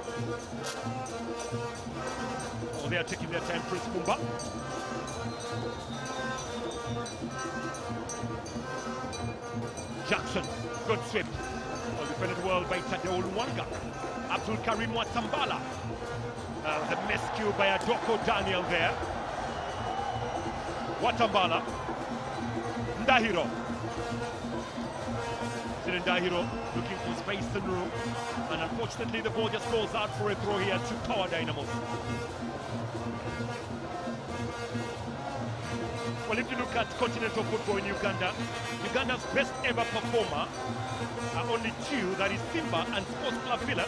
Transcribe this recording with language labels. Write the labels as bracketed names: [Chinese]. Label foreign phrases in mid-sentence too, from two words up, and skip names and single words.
[English] Oh, they are taking their time, Prince Mumba. Jackson, good sweep. Well defended well by Tadeo Luwanga. Abdul Karim Watambala. The miscue by Adoko Daniel there. Watambala. Ndahiro. Ndahiro looking for space and room. And unfortunately the ball just goes out for a throw here to Power Dynamos. Well, if you look at continental football in Uganda, Uganda's best ever performer are only 2, that is Simba and Sports Club Villa.